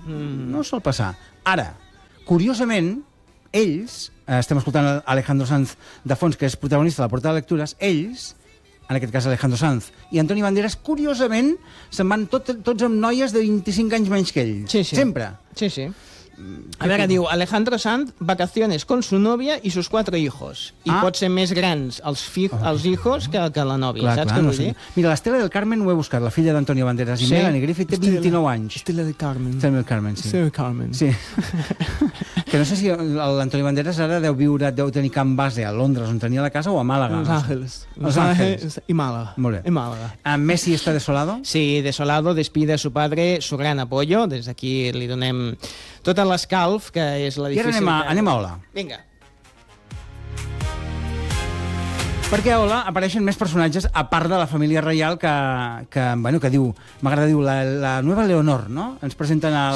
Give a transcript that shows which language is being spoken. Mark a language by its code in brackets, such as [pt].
[ca] No sol passar. Ara, curiosament, ells, estem escoltant Alejandro Sanz de fons, que és protagonista de la Porta de Lectures, ells... en aquest cas Alejandro Sanz, i Antoni Banderas, curiosament, se'n van tots amb noies de 25 anys menys que ell. Sí, sí. Sempre. Sí, sí. A veure, diu, [es] Alejandro Sanz, vacaciones con su novia y sus cuatro hijos. [ca] I ah. pot ser més grans els hijos que la nòvia, clar, saps clar, què no vull dir? Mira, l'Estela del Carmen ho he buscat, la filla d'Antoni Banderas sí? i Melanie Griffith, té 29 anys. Estela del Carmen. Estela del Carmen, sí. Estela del Carmen. Sí. Que no sé si l'Antoni Banderas ara deu tenir camp base a Londres, on tenia la casa, o a Màlaga. Los Ángeles. Los Ángeles. I Màlaga. Molt bé. I Màlaga. Messi està desolado? [es] Sí, desolado, despide a su padre, su gran apoyo. [ca] Des d'aquí li donem tot l'escalf, que és la difícil... I ara anem a Ola. Vinga. Perquè a Ola apareixen més personatges, a part de la família reial, que diu, m'agrada dir, la nova Leonor, no? Ens presenten al